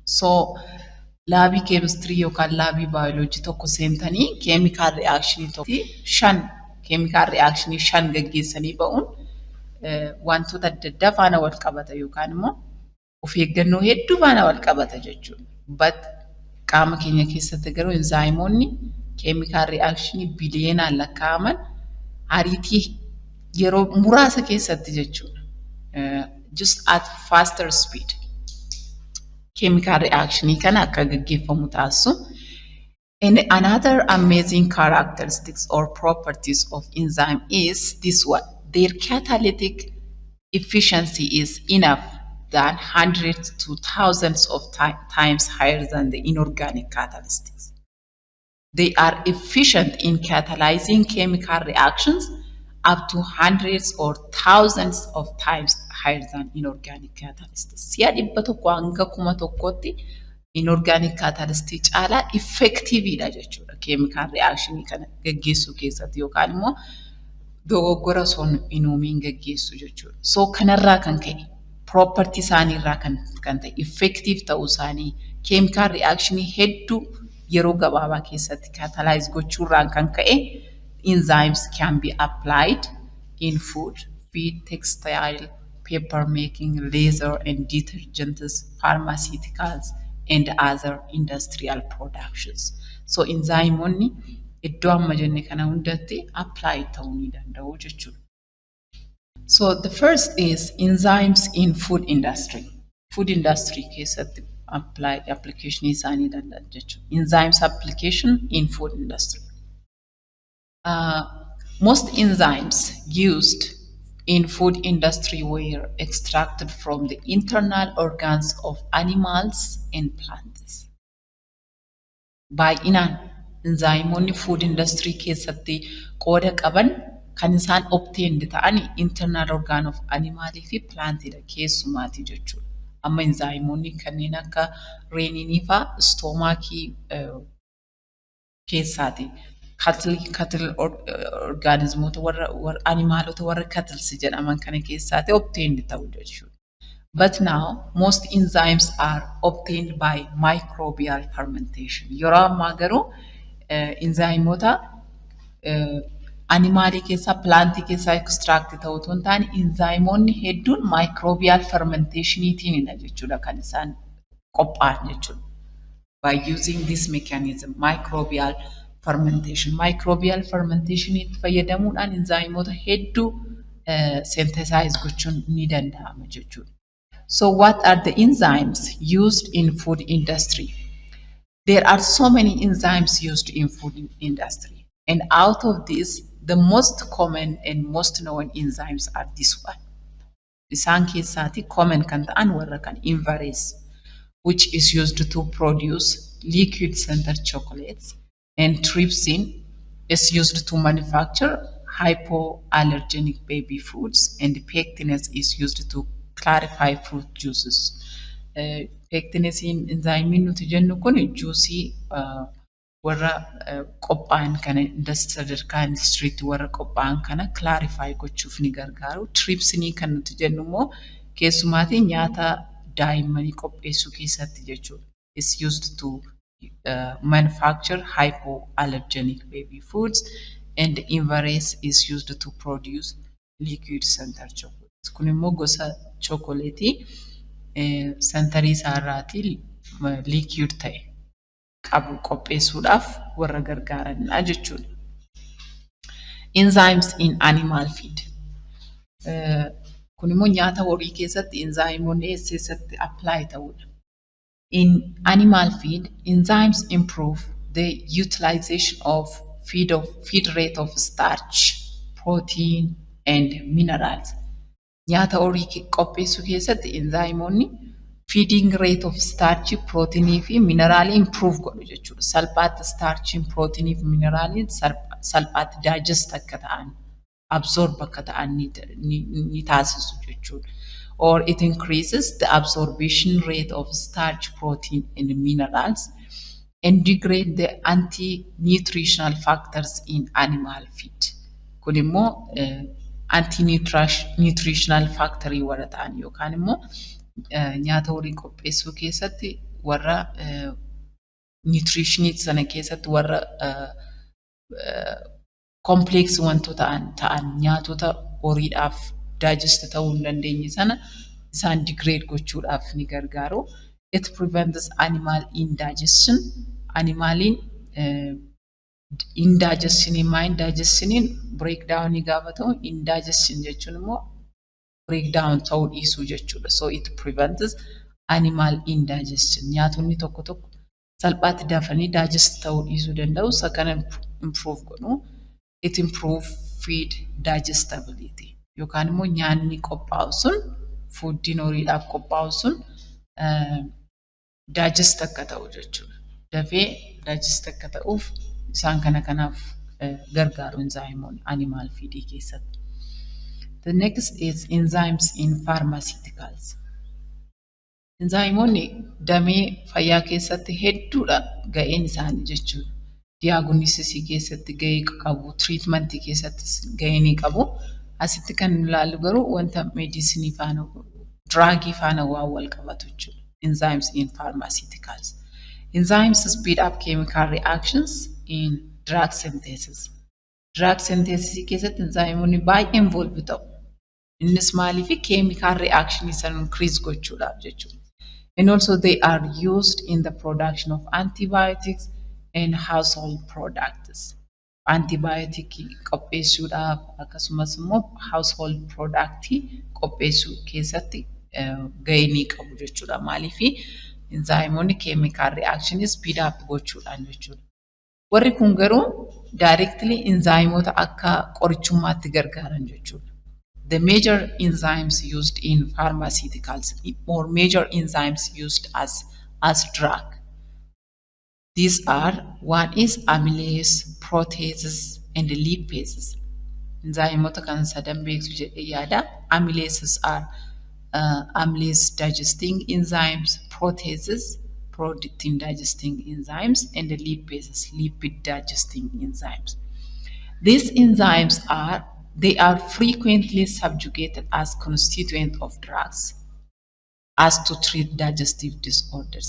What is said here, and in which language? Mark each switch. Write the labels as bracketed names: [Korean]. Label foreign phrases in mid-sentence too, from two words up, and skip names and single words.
[Oromo] So laabii chemistry yookaan laabii biology tokko seentanii [English] chemical reaction [Oromo] shan gaggeessanii ba'uun wantoota adda addaa faana wal qabata yookaan immoo of eeggannoo hedduu faana wal qabata jechuudha. But qaama keenya keessatti garuu enzaayimoonni [English] chemical reaction [Oromo] biliyeenaan lakkaa'aman ariitii yeroo muraasa keessatti jechuudha. [English] Just at faster speed chemical reaction [Oromo] kana akka gaggeeffamu taasisu. [English] And another amazing characteristics or properties of enzyme is this one. Their catalytic efficiency is enough than hundreds to thousands of times higher than the inorganic catalysts. They are efficient in catalyzing chemical reactions up to hundreds or thousands of times higher than inorganic catalysts. [Oromo] Siya dhibba tokko hanga kuma tokkotti [English] inorganic catalyst [Oromo] caalaa effectiveidha jechuudha [English] chemical reaction [Oromo] kana gaggeessuu keessatti yookaan immoo dogoggora son hin uumiin gaggeessu jechuudha. So kanarraa kan ka'e property isaaniirraa kan ta'e effective ta'uu isaanii [English] chemical reaction [Oromo] hedduu yeroo gabaabaa keessatti catalyze gochuurraan kan ka'e [English] enzymes can be applied in food, feed, textile, paper making, laser and detergents, pharmaceuticals, and other industrial productions. [Oromo] So enzymoonni iddoo amma jenne kana hundatti apply ta'uu ni danda'u jechuudha. [English] So the first is enzymes in food industry. Food industry [Oromo] keessatti application isaanii danda'a jechuudha. [English] Enzymes application in food industry. Most enzymes used in food industry were extracted from the internal organs of animals and plants. [Oromo] Baay'inaan enzymoonni [English] food industry [Oromo] keessatti qooda qaban kan isaan obtained ta'ani [English] internal organ of [Oromo] animalii fi plantidha keessumaati jechuudha. Amma enzymoonni kanneen akka reninii fa'aa stomaakii keessaati. Cattle organismoota warra animaalota warra cattles jedhaman kana keessaati obtained ta'u jechuudha. [English] But now most enzymes are obtained by microbial fermentation. [Oromo] Yeroo ammaa garuu enzymoota animaalii keessaa plantii keessaa extract ta'uu osoo hin taane enzymoonni hedduun [English] microbial fermentationiitiinidha [Oromo] jechuudha kan isaan qophaa'an jechuudha. [English] By using this mechanism microbial fermentation. Microbial fermentation [Oromo] itti fayyadamuudhaan enzymoota hedduu synthesize gochuun ni danda'ama jechuudha. [English] So what are the enzymes used in food industry? There are so many enzymes used in food industry. And out of these, the most common and most known enzymes are this one. [Oromo] Isaan keessaati common kan ta'an warra kan inverase, [English] which is used to produce liquid center chocolates. And trypsin is used to manufacture hypoallergenic baby foods, and pectinase is used to clarify fruit juices. Pectinase enzyme [Oromo] nuti jennu kun juicy warra qophaa'an kana sadarkaa industiriitti warra qophaa'an kana clarify gochuuf ni gargaaru. Trypsinii kan nuti jennu immoo keessumaatii nyaata daa'immanii qopheessuu keessatti jechuudha. [English] Is used to manufacture hypoallergenic baby foods, and inverase is used to produce liquid center chocolates. [Oromo] Kun immoo gosa chocolateii centerii isaarraatii liquid ta'e qabu qopheessuudhaaf warra gargaaranidha jechuudha. [English] Enzymes in animal feed. [Oromo] Kun immoo nyaata horii keessatti enzymoonni eessatti apply ta'udha. [English] In animal feed, enzymes improve the utilization of feed rate of starch, protein, and minerals. [Oromo] nyaata horii qopheessuu keessatti enzaayimoonni [English] feeding rate of starch, [Oromo] proteinii fi mineraalii improve godhu jechuudha. Salphaatti starchiin, proteinii fi mineraalii salphaatti digest akka ta'an, absorb akka ta'an ni taasisu jechuudha. [English] Or it increases the absorption rate of starch, protein and minerals and degrade the anti-nutritional factors in animal feed. [Oromo] Kun immoo [English] anti-nutritional factory [Oromo] warra ta'an yookaan immoo nyaata horii qopheessuu keessatti warra nutritionii sana keessatti warra complex wantoota ta'an nyaatota horiidhaaf digest ta'uu hin dandeenye sana isaan degrade gochuudhaaf ni gargaaru. [English] It prevents animal indigestion. [Oromo] Animaliin indigestioniin breakdown ni gaafa ta'u, indigestion jechuun immoo breakdown ta'uu dhiisuu jechuudha. [English] So it prevents animal indigestion. [Oromo] Nyaatonni tokko tokko salphaatti dafanii digest ta'uu dhiisuu danda'u. Isa kana improve godhu. [English] It improve feed digestibility. [Oromo] Yookaan immoo nyaanni qophaa'u sun foodiin horiidhaaf qophaa'u sun digest akka ta'u jechuudha. Dafee digest akka ta'uuf isaan kanaaf gargaaru enzaayimoonni [English] animal feedii [Oromo] keessatti. [English] The next is enzymes in pharmaceuticals. [Oromo] Enzaayimoonni damee fayyaa keessatti hedduudha ga'een isaanii jechuudha. Diagnosisii keessatti ga'ee qabu, treatmentii keessattis ga'ee ni qabu. Asitti kan ilaallu garuu wanta medicinii faana, drugii faana waan wal qabatu jechuudha. [English] Enzymes in pharmaceuticals. Enzymes speed up chemical reactions in drug synthesis. Drug synthesis [Oromo] keessatti enzaayimoonni baay'ee involve ta'u. Innis maaliif [English] chemical reaction [Oromo] san increase gochuudhaaf jechuudha. [English] And also they are used in the production of antibiotics and household products. [Oromo] Antibiotic qopheessuudhaaf akkasumas immoo [English] household product [Oromo] qopheessuu keessatti ga'ee ni qabu jechuudha. Maaliif enzaayimoonni [English] chemical reaction speed up [Oromo] gochuudhaan jechuudha. Warri kun garuu directly enzaayimoota akka qorichummaatti gargaaran jechuudha. [English] The major enzymes used in pharmaceuticals or major enzymes used as drug. These are, one is amylase, proteases and lipases. [Oromo] Enzymoota kan sadan beektu jedhee yaada. [English] Amylases are amylase digesting enzymes, proteases, protein digesting enzymes, and the lipases, lipid digesting enzymes. These enzymes they are frequently subjugated as constituent of drugs as to treat digestive disorders.